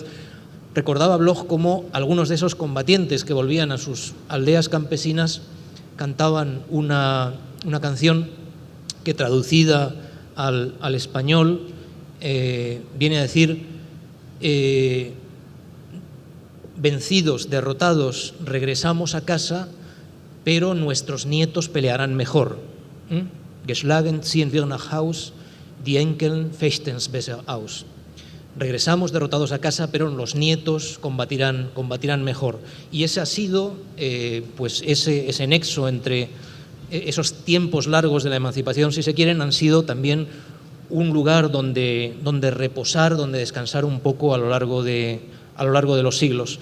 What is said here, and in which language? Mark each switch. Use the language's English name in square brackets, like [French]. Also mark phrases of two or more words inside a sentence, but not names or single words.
[Spanish] Recordaba Bloch cómo algunos de esos combatientes que volvían a sus aldeas campesinas cantaban una canción que, traducida al español, viene a decir: vencidos, derrotados, regresamos a casa, pero nuestros nietos pelearán mejor. [German] Geschlagen ziehen wir nach Haus, die Enkel fechten's besser aus. [Spanish] Regresamos derrotados a casa, pero los nietos combatirán mejor. Y ese ha sido, pues ese nexo entre esos tiempos largos de la emancipación, si se quieren, han sido también un lugar donde reposar, donde descansar un poco a lo largo de los siglos.